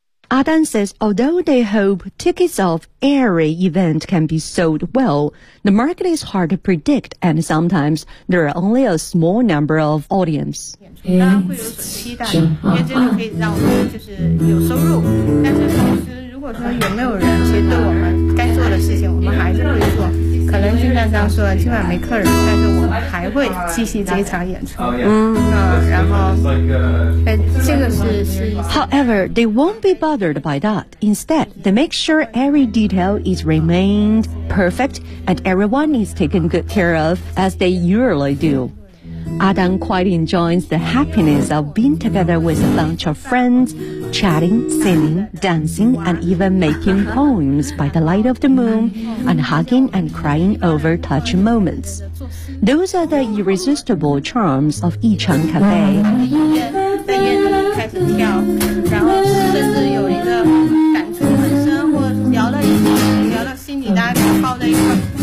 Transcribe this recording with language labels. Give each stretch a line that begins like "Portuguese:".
English: Adan says, although they hope tickets of every event can be sold well, the market is hard to predict, and sometimes there are only a small number of audience.
Chinese: 当然会有所期待，因为这个可以让我们就是有收入。但是同时，如果说有没有人，其实对我们该做的事情我们还是会做。可能就像刚说的，今晚没客人，但是我们还会继续这一场演出。然后，这个是。
English: However, they won't be bothered by that. Instead, they make sure every detail is remained perfect and everyone is taken good care of, as they usually do. Adan quite enjoys the happiness of being together with a bunch of friends, chatting, singing, dancing, and even making poems by the light of the moon, and hugging and crying over touch moments. Those are the irresistible charms of Yichang Cafe.
Chinese: 在烟囱开始跳，然后甚至有一个感触很深，我聊了心里大概靠在一块。